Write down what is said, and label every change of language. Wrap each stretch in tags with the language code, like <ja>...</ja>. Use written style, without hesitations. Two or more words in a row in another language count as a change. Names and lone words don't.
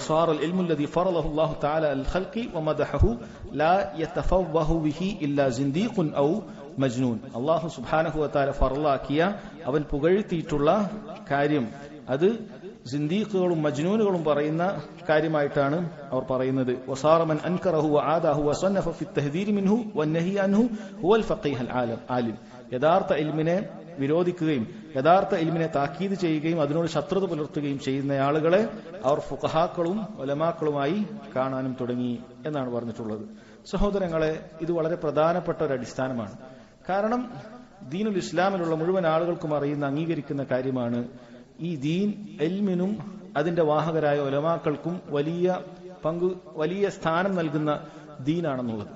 <ml>അല്ലാഹു</ml> <ar>سبحانه وتعالى</ar> <ml>ഫർളാക്കിയ, അവൻ പുകഴ്ത്തിയിട്ടുള്ള കാര്യം അത് സിന്ദീഖുകളും മജ്നൂനുകളും പറയുന്ന കാര്യമായിട്ടാണ് അവർ പറയുന്നത്.</ml> <ar>وصار من أنكره وعاداه وصنف في التحذير منه والنهي عنه هو الفقيه العالم.</ar> <ml>യഥാർത്ഥ ഇൽമിനെ വിരോധിക്കുകയും യഥാർത്ഥ ഇൽമിനെ താക്കീത് ചെയ്യുകയും അതിനോട് ശത്രുത പുലർത്തുകയും ചെയ്യുന്ന ആളുകളെ അവർ ഫുഖഹാക്കളും ഉലമാക്കളുമായി കാണാനും തുടങ്ങി എന്നാണ് പറഞ്ഞിട്ടുള്ളത്. സഹോദരങ്ങളെ, ഇത് വളരെ പ്രധാനപ്പെട്ട ഒരു അടിസ്ഥാനമാണ്. കാരണം ദീനുൽ ഇസ്ലാമിലുള്ള മുഴുവൻ ആളുകൾക്കും അറിയുന്ന അംഗീകരിക്കുന്ന കാര്യമാണ് ഈ ദീൻ ഇൽമിനും അതിന്റെ വാഹകരായ ഉലമാക്കൾക്കും വലിയ സ്ഥാനം നൽകുന്ന ദീനാണെന്നുള്ളത്.</ml>